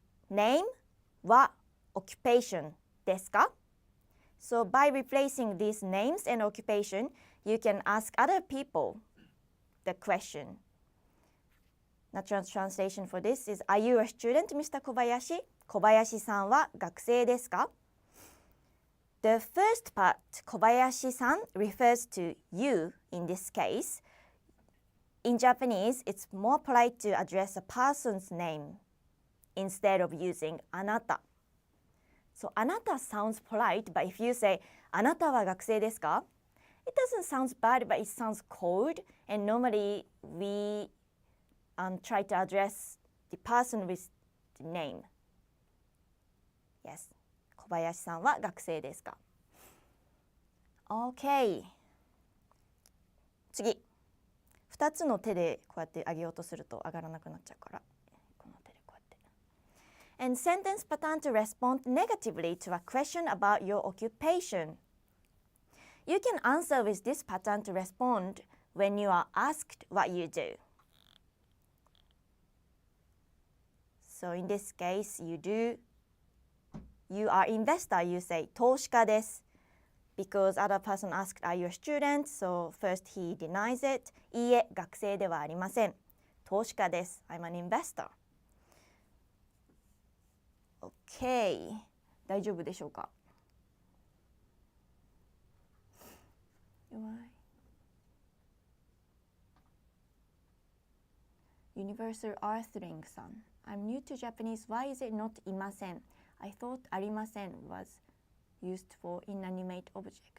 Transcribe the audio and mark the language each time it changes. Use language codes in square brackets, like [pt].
[ja] Name は occupation ですか? [en] So by replacing these names and occupation, you can ask other people the question. Natural translation for this is, Are you a student, Mr. Kobayashi? [ja] 小林さんは学生ですか? [en] The first part, 小林さん refers to you in this case. In Japanese, it's more polite to address a person's name instead of using あなた. So あなた sounds polite, but if you say [ja] あなたは学生ですか? [en] It doesn't sound bad, but it sounds cold. And normally we try to address the person with the name. Yes. [ja] 小林さんは学生ですか? [en] Okay. [ja] 次。 2つの手でこうやって上げようとすると上がらなくなっちゃうから。この手でこうやって。 [en] And sentence pattern to respond negatively to a question about your occupation. You can answer with this pattern to respond when you are asked what you do. So in this case, you are investor, you say [ja] 投資家です。 [en] Because other person asked, are you a student? So first he denies it. [ja] いいえ、学生ではありません。投資家です。 [en] I'm an investor. Okay. [ja] 大丈夫でしょうか? [en] Universal Earthling さん。 I'm new to Japanese. Why is it not いません? I thought ありません was used for inanimate object.